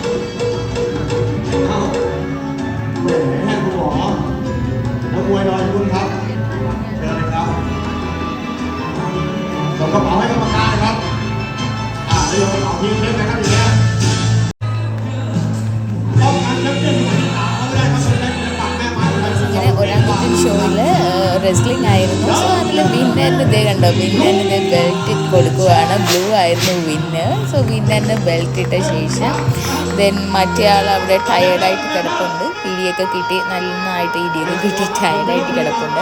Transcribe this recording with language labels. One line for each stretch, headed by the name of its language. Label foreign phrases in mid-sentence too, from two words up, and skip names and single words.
Thai: แหมคุณหมอนักมวยรออยู่คุณครับเชิญเลยครับส่งกระเป๋าให้กรรมการนะครับเดี๋ยวกระเป๋าทิ้งเล่นนะครับอย่างเงี้ยป้องกันแชมป์เปี้ยนที่3เขาไม่ได้ครับเป็นเล่นปากแม่ไม้เลย
Malayalam: ഇങ്ങനെ ഒരാങ്കുട്ടൻ ഷോയിൽ റെസ്ലിംഗ് ആയിരുന്നു. സോ അതിൽ വിന്നറിന് ഇതേ കണ്ടോ, വിന്നറിന് ഇതേ ബെൽറ്റ് കൊടുക്കുകയാണ്. ബ്ലൂ ആയിരുന്നു വിന്നർ. സോ വിന്നറിന് ബെൽറ്റ് ഇട്ട ശേഷം ദെൻ മറ്റേ ആൾ അവിടെ ടയേർഡായിട്ട് കിടപ്പുണ്ട്. ഇടിയൊക്കെ കിട്ടി, നന്നായിട്ട് ഇടിയൊക്കെ കിട്ടി ടയേർഡായിട്ട് കിടപ്പുണ്ട്.